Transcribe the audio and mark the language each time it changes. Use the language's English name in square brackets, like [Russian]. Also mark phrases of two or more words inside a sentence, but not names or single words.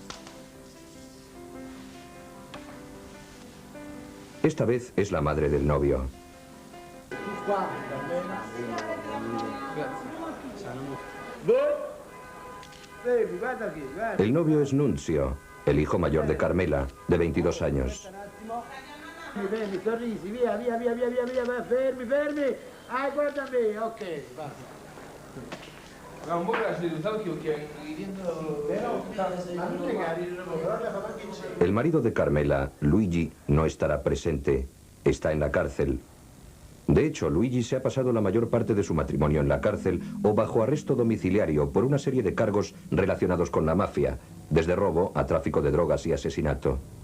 [Spanish] Esta vez es la madre del novio. El novio es Nunzio, el hijo mayor de Carmela, de 22 años. [Italian] Fermi, sorrisi, via, via, via, via, via, via, fermi, fermi. Ah, guarda me, ok, va. [Spanish] El marido de Carmela, Luigi, no estará presente. Está en la cárcel. De hecho, Luigi se ha pasado la mayor parte de su matrimonio en la cárcel o bajo arresto domiciliario por una serie de cargos relacionados con la mafia, desde robo a tráfico de drogas y asesinato.